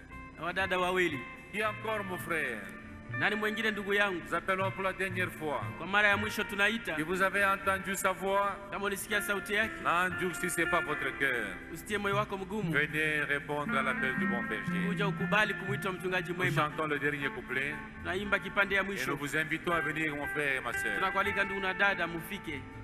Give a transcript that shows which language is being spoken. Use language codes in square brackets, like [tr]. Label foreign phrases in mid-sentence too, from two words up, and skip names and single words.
[sw] Na wadada wawili. [fr] Qui encore, mon frère? [sw] Nani mwingine ndugu yangu? [fr] Nous appelons pour la dernière fois. [sw] Kwa mara ya mwisho tunaita. [fr] Si vous avez entendu sa voix, [sw] kama ulisikia sauti yake, [fr] n'endurcissez pas votre cœur. [sw] Usitie moyo wako mgumu. [fr] Venez répondre à l'appel du bon berger. [sw] Kuja ukubali kumwita mchungaji mwema. [fr] Nous chantons le dernier couplet. [sw] Naimba kipande ya mwisho. [fr] Et nous vous invitons à venir, mon frère et ma sœur. [sw] Tunakualika ndugu na dada mufike.